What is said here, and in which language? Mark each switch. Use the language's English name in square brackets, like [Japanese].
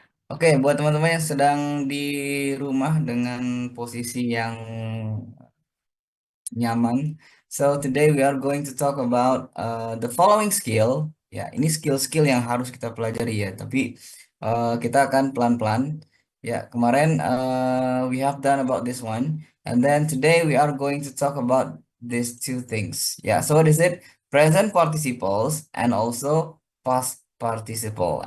[Indonesian] Oke, buat teman-teman yang sedang di rumah dengan posisi yang nyaman. [English] So today we are going to talk about the following skill. [Indonesian] Ya, ini skill-skill yang harus kita pelajari ya. Tapi kita akan pelan-pelan. [English] Ya, kemarin we have done about this one, and then today we are going to talk about these two things. Ya, so what is it? Present participles and also past participle.